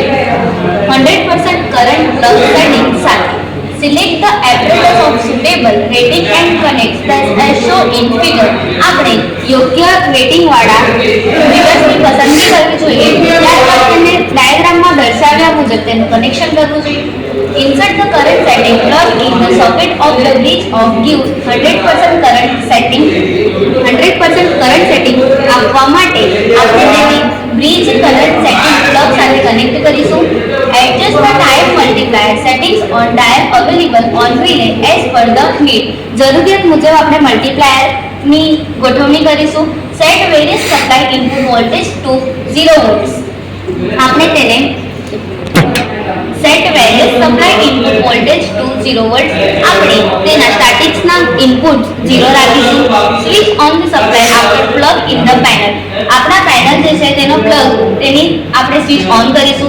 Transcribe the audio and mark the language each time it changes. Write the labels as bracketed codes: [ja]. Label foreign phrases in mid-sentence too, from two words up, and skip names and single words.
[en] 100% current plug setting સાથે select the apparatus of suitable rating and connect that as show in figure. [gu] આપણે યોગ્ય રેટિંગ વાળા ડિવાઇસની પસંદગી કરવી જોઈએ. ત્યારબાદ તેને ડાયાગ્રામમાં દર્શાવ્યા મુજબ તેનું કનેક્શન કરવું જોઈએ. [en] Insert the current setting plug in the socket of the bridge of gives 100% current setting. 100% current setting [gu] આપવા માટે આપણે તેની [en] bridge current setting plug [gu] સાથે કનેક્ટ કરીશું. [en] Adjust the type multiplier settings on dial available on relay as per the need. [gu] જરૂરિયાત મુજબ આપણે મલ્ટીપ્લાયરની ગોઠવણી કરીશું. [en] Set various supply input voltage to 0 volts. [gu] આપણે તેને [en] set various supply input voltage to 0 volt. [gu] આપણે તેના [en] staticsના input [gu] 0 રાખીશું. [en] switch on the supply after plug in the panel. [gu] આપણા પેનલ જે છે તેનો પ્લગ તેની આપણે [en] switch on [gu] કરીશું.